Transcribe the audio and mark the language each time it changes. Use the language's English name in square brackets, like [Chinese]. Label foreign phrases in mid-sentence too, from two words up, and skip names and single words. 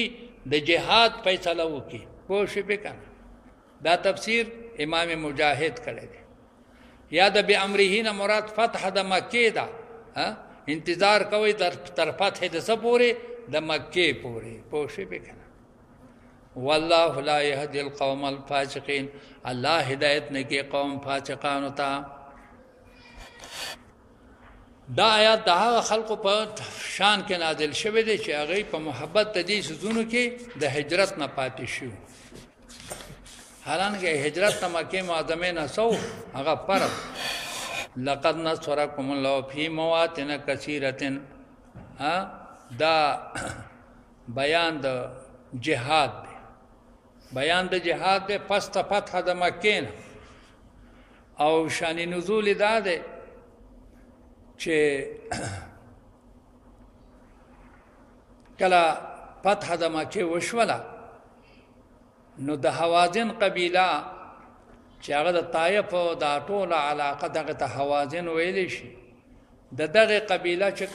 [Pashto] د جهاد فیصله وکړي. پوه شوې به که نه؟ دا تفسیر امام مجاهد کړی دی. یا د بامره نه مراد فتح د مکې ده. انتظار کوئ تر فتح د څه پورې؟ د مکې پورې. پوه شوې به که نه؟ [Arabic] والله لا يهدي القوم الفاسقين، [Pashto] الله هدایت نه کې قوم فاسقانو ته. دا آیات د هغه خلقو په شان کې نازل شوی دی چې هغوی په محبت د دې څیزونو کې د هجرت نه پاتې شو. حالانکه هجرت ته مکې معظمې نه سو هغه فرض. [Arabic] لقد نصرکم الله فی مواطن کثیرة، [Pashto] دا بیان د جهاد دی. بیان د جهاد دی پس ته فتح د مکې نه. او شان نزول دا دی چې کله فتح د مکې وشوله نو د حوازن قبیله چې هغه د طایف او د ټوله علاقه دغه ته حوازن ویلی شي، د دغه قبیله چې